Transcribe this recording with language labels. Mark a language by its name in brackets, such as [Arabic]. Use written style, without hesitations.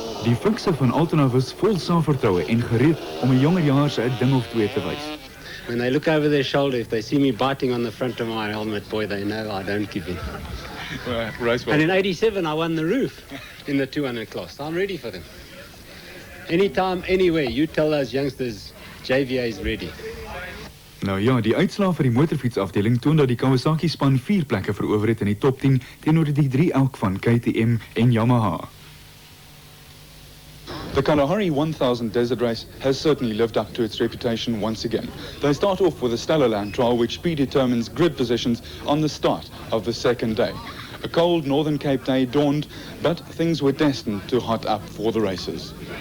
[Afrikaans] Die fikse van Altena was vol selfvertroue en gereed om 'n jongerjaars 'n ding of twee te wys. [English] When they look over their shoulder, if they see me biting on the front of my helmet, boy, they know I don't give in. Race well. And in '87, I won the roof in the 200 class. I'm ready for them. Anytime, anywhere, you tell those youngsters, JVA is ready. [Afrikaans] Nou ja, die uitslae vir die motorfietsafdeling toon dat die Kawasaki span 4 plekke verower het in die top 10 teenoor die 3 elk van KTM en Yamaha. [English] The Kalahari 1000 Desert Race has certainly lived up to its reputation once again. They start off with a stellar land trial which predetermines grid positions on the start of the second day. A cold Northern Cape day dawned, but things were destined to hot up for the races.